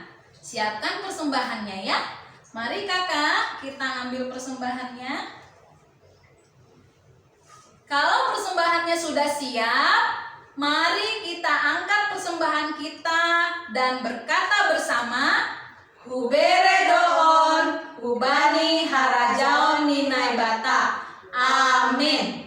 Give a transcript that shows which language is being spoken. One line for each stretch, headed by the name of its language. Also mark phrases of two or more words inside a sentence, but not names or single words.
Indonesian: Siapkan persembahannya ya. Mari kakak, kita ambil persembahannya. Kalau persembahannya sudah siap, mari kita angkat persembahan kita dan berkata bersama,
Batak Simalungun: Hubere doon, hubani harajaon ninai bata.
Indonesian: Amin.